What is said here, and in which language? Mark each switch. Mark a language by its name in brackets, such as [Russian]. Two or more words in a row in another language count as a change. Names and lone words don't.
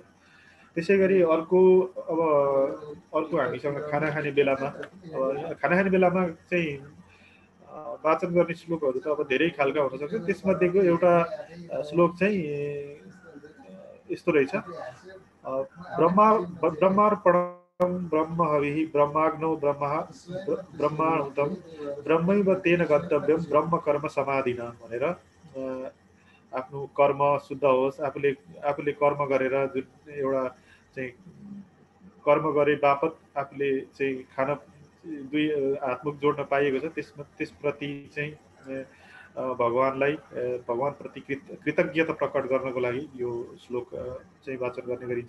[Nepali] त्यसै गरी अर्को हामीसँग खाना खाने बेलामा चाहिँ वाचन गर्ने श्लोकहरू त अब धेरै खालका हुन सक्छ। त्यसमध्येको एउटा श्लोक चाहिँ यस्तो रहेछ, [Sanskrit] ब्रह्मार्पण ब्रह्म हविः ब्रह्माग्नौ ब्रह्माहुतं ब्रह्मैव तेन गन्तव्यं ब्रह्म कर्म समाधिना [Nepali] भनेर आफ्नो कर्म शुद्ध होस्, आफूले कर्म गरेर जुन एउटा चाहिँ कर्म गरे बापत आफूले चाहिँ खान दुई हातमुख जोड्न पाइएको छ, त्यसप्रति चाहिँ भगवानप्रति कृतज्ञता प्रकट गर्नको लागि यो श्लोक चाहिँ वाचन गर्ने गरिन्छ।